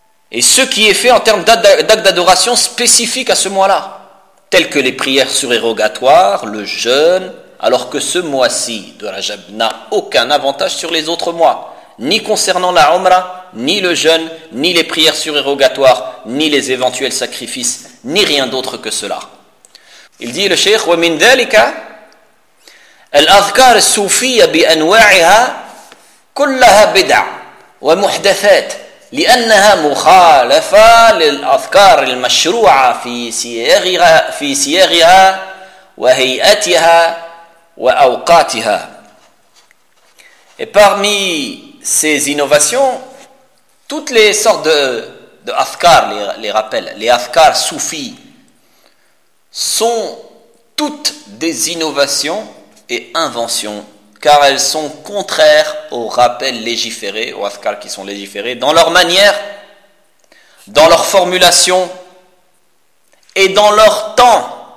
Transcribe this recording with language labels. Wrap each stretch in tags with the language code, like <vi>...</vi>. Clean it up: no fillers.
<fr>Et ce qui est fait en termes d'actes d'adoration spécifiques à ce mois-là, tels que les prières surérogatoires, le jeûne, alors que ce mois-ci de Rajab n'a aucun avantage sur les autres mois, ni concernant la Umrah, ni le jeûne, ni les prières surérogatoires, ni les éventuels sacrifices, ni rien d'autre que cela. Il dit le Cheikh,</fr> <ar>« ومن ذلك » الأذكار الصوفية بأنواعها كلها بدع ومحدثات لأنها مخالفة للأذكار المشروعة في سياغها وهيئتها وأوقاتها.</ar> <fr>Et parmi ces innovations, toutes les sortes de azkar, les rappels, les azkar soufis, sont toutes des innovations et inventions, car elles sont contraires aux rappels légiférés, aux azkars qui sont légiférés, dans leur manière, dans leur formulation, et dans leur temps.</fr>